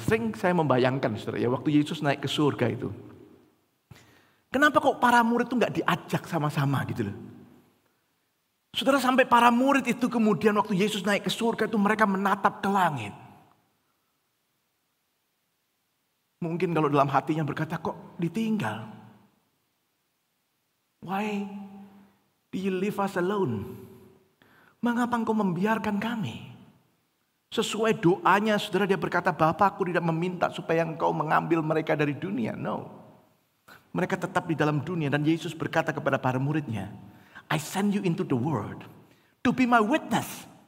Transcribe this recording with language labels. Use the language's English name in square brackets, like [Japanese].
[Indonesian] Sering saya membayangkan, saudara, ya, waktu Yesus naik ke surga itu, kenapa kok para murid itu nggak diajak sama-sama gitu loh? Saudara, sampai para murid itu kemudian waktu Yesus naik ke surga itu mereka menatap ke langit. Mungkin kalau dalam hatinya berkata, kok ditinggal? [English] Why do you leave us alone? [Indonesian] Mengapa engkau membiarkan kami? Sesuai doanya, saudara, dia berkata, Bapa, aku tidak meminta supaya engkau mengambil mereka dari dunia. No. Mereka tetap di dalam dunia. Dan Yesus berkata kepada para muridnya, [English] I send you into the world to be my witness.